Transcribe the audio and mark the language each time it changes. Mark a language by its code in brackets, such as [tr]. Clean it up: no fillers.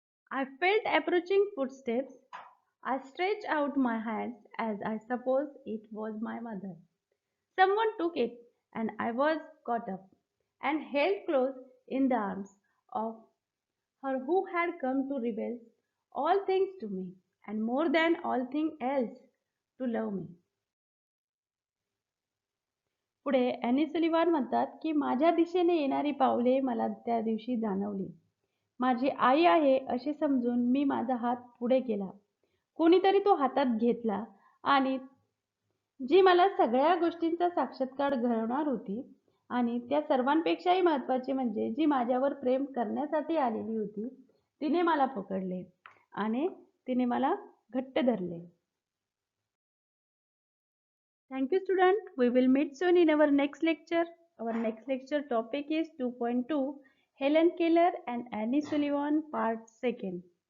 [en] I felt approaching footsteps. I stretched out my hands as I supposed it was my mother. Someone took it and I was caught up and held close in the arms of her who had come to reveal all things to me and more than all things else to love me. [mr] पुढे any Sullivan म्हणतात की माझ्या दिशेने येणारी पावले मला त्या दिवशी जाणवली. माझी आई आहे असे समजून मी माझा हात पुढे केला. कोणीतरी तो हातात घेतला आणि जी मला सगळ्या गोष्टींचा साक्षात्कार घडवणार होती आणि त्या सर्वांपेक्षाही महत्त्वाचे म्हणजे जी माझ्यावर प्रेम करण्यासाठी आलेली होती तिने मला पकडले आणि तिने मला घट्ट धरले. [en] Thank you, student. We will meet soon in our next lecture. Our next lecture topic is 2.2 Helen Keller and Annie Sullivan, part 2.